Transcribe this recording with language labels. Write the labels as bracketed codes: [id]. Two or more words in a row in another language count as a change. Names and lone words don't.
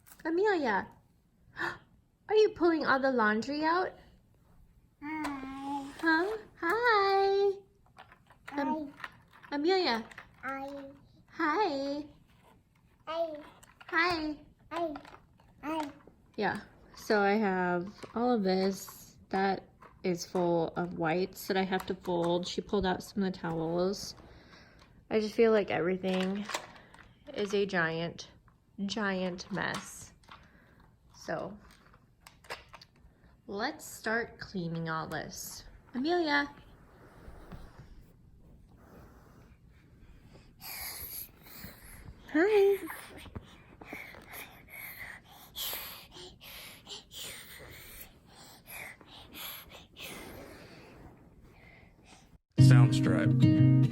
[en] Amelia, are you pulling all the laundry out? Hi. Huh? Hi. Hi. Amelia. Hi. Hi. Hi. Hi. Hi. Hi. Yeah, so I have all of this that is full of whites that I have to fold. She pulled out some of the towels. I just feel like everything is a giant mess. So let's start cleaning all this. Amelia. Hi. Soundstripe.